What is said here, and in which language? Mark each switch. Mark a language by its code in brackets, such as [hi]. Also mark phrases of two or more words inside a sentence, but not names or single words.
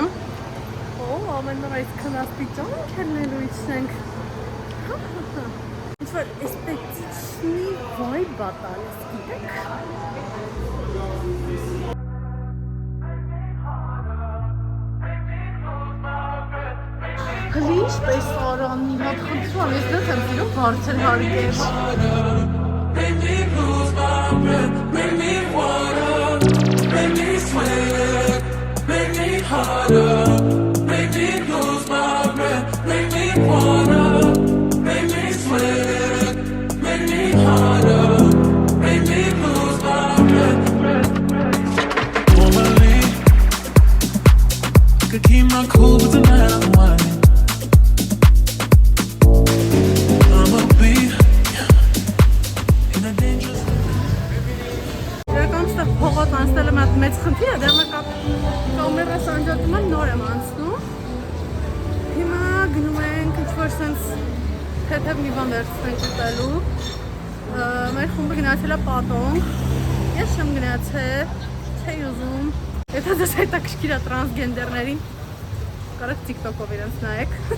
[hy] О, ամեն օր այսքան աստիճան ենք ելնելու իջնենք։ Ինչ-որ էստետիչնի վայբ է տալիս, գիտեք։ Հլի ինչպես արան, մի հատ խնդրում, ես դες եմ սիրում բարձր հարգեր։ [en] Make me lose my breath, make me water, make me sweat, make me harder, make me lose my breath, make me water, make me sweat, make me harder, make me lose my breath. Normally, could keep my cool, but tonight I'm whining. I'ma be in a dangerous. [hy] Փողոց անցնելը մատ Կամերա սանջատում եմ, նոր եմ անցնում։ Հիմա գնում ենք ինչ-որ սենց թեթև մի բան վերցնենք ուտելու։ Մեր խումբը գնացել է պատոնք։ Ես չեմ գնացել, չէի ուզում։ Եթե դες հետաքրքիր է տրանսգենդերներին, կարող TikTok-ով իրենց նայեք։